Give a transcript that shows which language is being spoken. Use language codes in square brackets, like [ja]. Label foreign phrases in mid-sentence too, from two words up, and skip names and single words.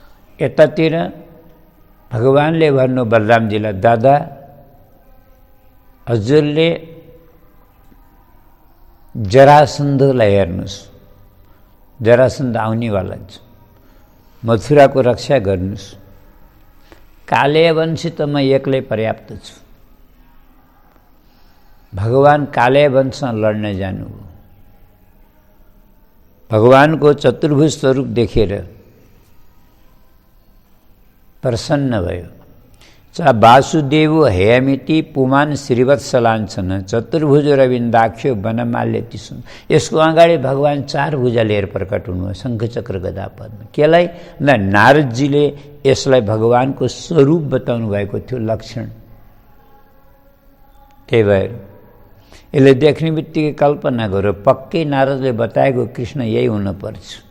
[ne] यतातिर भगवानले भन्नु बलरामजीलाई, दादा हजुरले जरासन्धलाई हेर्नुहोस्, जरासन्ध आउनेवाला छ, मथुराको रक्षा गर्नुहोस्, कालेयवंशी त म एक्लै पर्याप्त छु। भगवान कालेयवंशसँग लड्न जानुभयो। भगवानको चतुर्भुज स्वरूप देखेर प्रसन्न भयो। [sa] च वासुदेव हेयमिति पुमान श्रीवत्सलाञ्छन चतुर्भुज रविन्दाख्यो वनमाल्यति सुन। [ne] यसको अगाडि भगवान 4 भुजा लिएर प्रकट हुनुभयो, शङ्खचक्र गदा पद्म। केलाई नारदजीले यसलाई भगवानको स्वरूप बताउनु भएको थियो, लक्षण। त्यही भएर यसले देख्ने बित्तिकै कल्पना गर्यो, पक्कै नारदले बताएको कृष्ण यही हुनुपर्छ।